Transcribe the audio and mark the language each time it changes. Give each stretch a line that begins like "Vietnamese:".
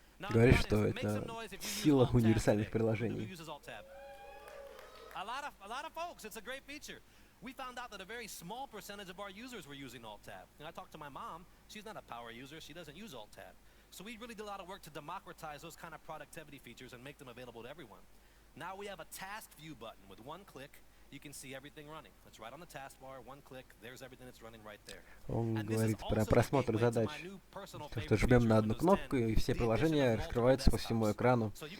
Russian: Говорит, что это сила универсальных приложений.
English: A lot of folks, it's a great feature. We found out that a very small percentage of our users were using Alt-Tab. And I talked to my mom. She's not a power user. She doesn't use Alt-Tab. So we really did a lot of work to democratize those kind of productivity features and make them available to everyone. Now we have a task view button with one click. You can see everything running. It's right on the taskbar, one click, there's everything that's running right there.
Russian: Он говорит про просмотр задач. То, что жмем на одну кнопку, и все приложения раскрываются по всему экрану.